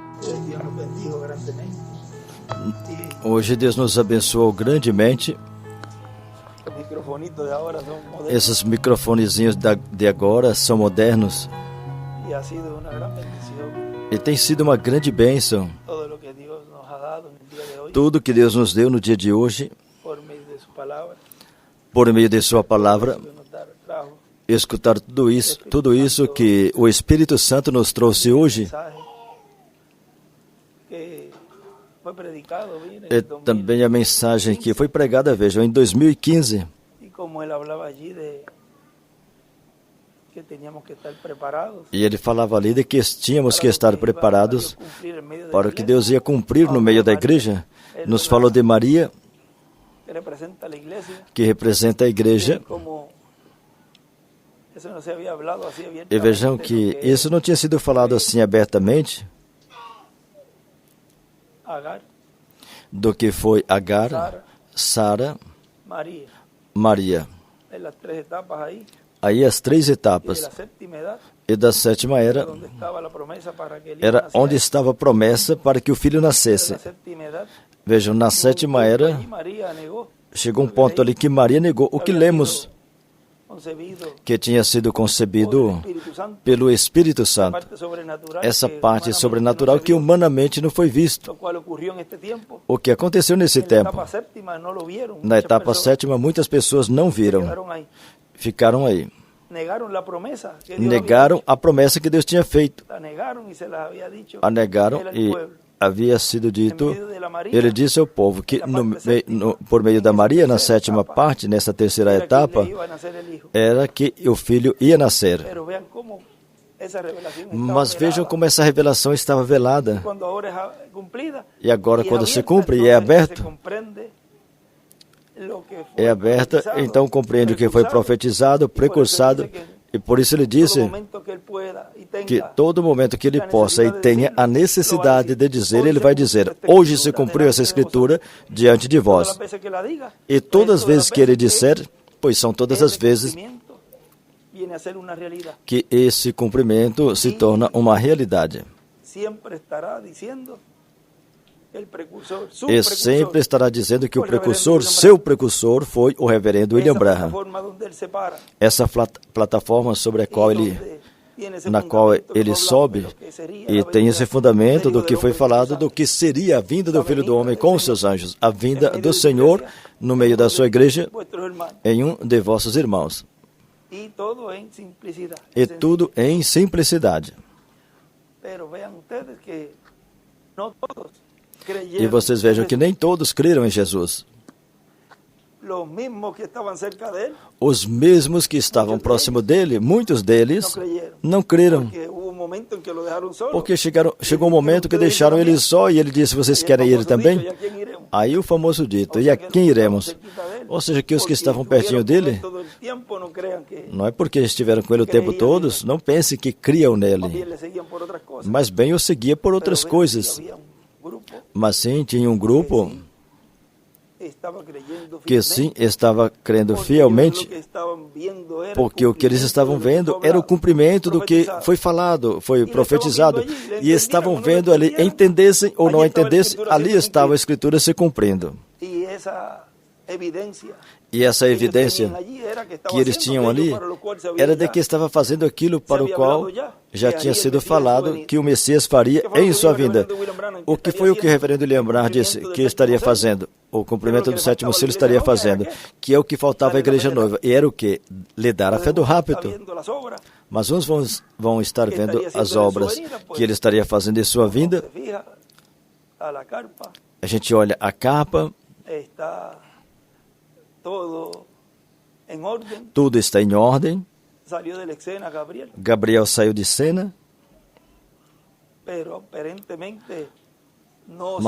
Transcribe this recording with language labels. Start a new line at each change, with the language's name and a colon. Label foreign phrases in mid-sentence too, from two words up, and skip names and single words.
Spanish: Dios nos bendijo grandemente.
Portuguese: Hoje Deus nos abençoou grandemente.
Spanish: Los microfonitos de ahora son modernos
Portuguese: Esses microfonezinhos de agora são modernos.
Spanish: y ha sido una gran bendición
Portuguese: E tem sido uma grande bênção.
Spanish: todo lo que Dios nos ha dado en el día de hoy
Portuguese: Tudo que Deus nos deu no dia de hoje,
Spanish: por medio de su palabra,
Portuguese: por meio de sua palavra,
Spanish: que nos trajo
Portuguese: escutar tudo isso que o Espírito Santo nos trouxe hoje.
Spanish: mensaje que fue predicado bien, en
Portuguese: E
Spanish: el 2000,
Portuguese: também a mensagem que foi pregada, vejam, em 2015.
Spanish: y como él hablaba allí de que teníamos que estar preparados
Portuguese: E ele falava ali de que tínhamos que estar preparados
Spanish: cumplir en medio de
Portuguese: para
Spanish: la
Portuguese: o que
Spanish: iglesia,
Portuguese: Deus ia cumprir no meio da igreja. Nos falou de Maria,
Spanish: que representa a la iglesia,
Portuguese: que representa a igreja.
Spanish: como eso no se había hablado así
Portuguese: E
Spanish: abiertamente,
Portuguese: vejam que isso não tinha sido falado assim abertamente,
Spanish: Agar,
Portuguese: do que foi Agar,
Spanish: Sara, María,
Portuguese: Maria.
Spanish: de las tres etapas ahí,
Portuguese: Aí as três
Spanish: y de
Portuguese: etapas.
Spanish: la séptima edad,
Portuguese: E da sétima era
Spanish: donde estaba la promesa para que él iba a
Portuguese: era
Spanish: nacer.
Portuguese: onde estava a promessa para que o filho
Spanish: De
Portuguese: nascesse.
Spanish: la séptima edad,
Portuguese: Vejam, na sétima era
Spanish: allí María negó,
Portuguese: chegou um ponto ali que Maria negou o que lemos,
Spanish: concebido
Portuguese: que tinha sido
Spanish: por el
Portuguese: concebido
Spanish: Espíritu Santo,
Portuguese: pelo Espírito Santo.
Spanish: parte sobrenatural,
Portuguese: Essa
Spanish: que
Portuguese: parte
Spanish: humanamente
Portuguese: sobrenatural
Spanish: no se
Portuguese: que
Spanish: vio,
Portuguese: humanamente não foi visto.
Spanish: lo cual ocurrió en este tiempo.
Portuguese: O que aconteceu nesse
Spanish: En la
Portuguese: tempo?
Spanish: etapa séptima no lo vieron,
Portuguese: Na
Spanish: muchas
Portuguese: etapa
Spanish: personas
Portuguese: sétima, muitas pessoas não
Spanish: se
Portuguese: viram,
Spanish: quedaron ahí.
Portuguese: ficaram aí.
Spanish: Negaron la promesa que Dios
Portuguese: Negaram
Spanish: había
Portuguese: a promessa que Deus tinha feito.
Spanish: hecho. La negaron y se las había dicho
Portuguese: A negaram
Spanish: él al
Portuguese: e
Spanish: pueblo.
Portuguese: havia sido
Spanish: En
Portuguese: dito,
Spanish: medio de la María,
Portuguese: ele disse ao povo que por meio da Maria, na sétima parte, nessa terceira
Spanish: era que
Portuguese: etapa,
Spanish: le iba a nacer el hijo.
Portuguese: era que o filho ia nascer.
Spanish: Pero vean cómo esa revelación estaba
Portuguese: Mas vejam
Spanish: velada.
Portuguese: como essa revelação estava velada.
Spanish: Cuando ahora es cumplida
Portuguese: E agora,
Spanish: y
Portuguese: quando se
Spanish: abierta,
Portuguese: cumpre e é
Spanish: entonces
Portuguese: aberto,
Spanish: se comprende lo que foi
Portuguese: é aberta,
Spanish: profetizado,
Portuguese: então compreende o que foi profetizado, precursado, e por isso ele
Spanish: todo
Portuguese: disse momento que ele pueda e tenha que todo momento que ele possa e tenha a necessidade de dizer, ele vai dizer: hoje se cumpriu essa escritura diante de
Spanish: todas
Portuguese: vós. as vezes que
Spanish: la diga,
Portuguese: E todas as
Spanish: todas
Portuguese: vezes que ele disser, pois são todas as vezes
Spanish: cumprimento viene a ser una realidad.
Portuguese: que esse cumprimento se torna uma realidade.
Spanish: Siempre estará diciendo el precursor, su
Portuguese: E
Spanish: precursor,
Portuguese: sempre estará dizendo que o precursor, seu precursor, foi o reverendo William
Spanish: esa
Portuguese: Branham.
Spanish: plataforma donde él se para,
Portuguese: Essa plataforma sobre a qual
Spanish: y
Portuguese: ele,
Spanish: donde tiene ese
Portuguese: na qual
Spanish: fundamento que
Portuguese: ele
Spanish: hablamos de
Portuguese: sobe,
Spanish: lo que sería
Portuguese: e
Spanish: la
Portuguese: tem esse
Spanish: venida
Portuguese: fundamento
Spanish: del
Portuguese: do
Spanish: Hijo
Portuguese: que
Spanish: del
Portuguese: foi
Spanish: Hombre
Portuguese: falado
Spanish: Santo.
Portuguese: do que seria a vinda do Filho do Homem com os seus anjos, a vinda do Senhor no meio da sua igreja,
Spanish: Vuestros hermanos.
Portuguese: em um de vossos irmãos.
Spanish: Y todo en simplicidad.
Portuguese: E tudo em simplicidade.
Spanish: Pero vean ustedes que no todos
Portuguese: E
Spanish: creyeron.
Portuguese: vocês vejam que nem todos creram em Jesus.
Spanish: Los mismos que estaban cerca de él
Portuguese: Os mesmos que estavam próximo dele, muitos deles, não creram.
Spanish: porque hubo un momento en que lo dejaron solo.
Portuguese: Porque chegou um momento que deixaram ele só e ele disse: vocês querem ir também?
Spanish: ¿Y a quién iremos?
Portuguese: Aí o famoso dito: e a quem iremos? Ou seja, que os que estavam pertinho dele,
Spanish: Todo el tiempo, no crean que
Portuguese: não é porque estiveram com ele o tempo todo, não pense que criam
Spanish: más bien
Portuguese: nele,
Spanish: le seguían por otras cosas.
Portuguese: mas bem o seguia por outras
Spanish: Pero vean que
Portuguese: coisas.
Spanish: había un grupo
Portuguese: Mas sim, tinha um grupo
Spanish: estaba creyendo
Portuguese: que
Spanish: fielmente,
Portuguese: sim estava crendo
Spanish: porque
Portuguese: fielmente,
Spanish: lo que estaban viendo era
Portuguese: porque o que eles estavam vendo era o cumprimento do que foi falado, foi profetizado, e estavam vendo ali, entendessem ou não entendessem, ali estava a Escritura se cumprindo.
Spanish: y esa evidencia
Portuguese: E essa
Spanish: que ellos
Portuguese: evidência
Spanish: tenían allí era que estaba
Portuguese: que eles
Spanish: haciendo
Portuguese: tinham
Spanish: aquello
Portuguese: ali
Spanish: para lo cual se había
Portuguese: era de
Spanish: ya
Portuguese: que estava fazendo aquilo para o qual já tinha sido falado que o Messias faria em sua vinda. O que foi o que o reverendo William Branham disse que estaria fazendo? O cumprimento do sétimo selo estaria fazendo, que é o que faltava à igreja noiva. E era o que? Lhe dar a fé do rápido.
Spanish: viendo las obras.
Portuguese: Mas uns vão estar vendo as obras que ele estaria fazendo em sua vinda.
Spanish: Se fija a la carpa,
Portuguese: A gente olha a capa,
Spanish: está todo en orden.
Portuguese: tudo está em ordem.
Spanish: Salió de la escena Gabriel,
Portuguese: Gabriel saiu de cena,
Spanish: pero aparentemente no se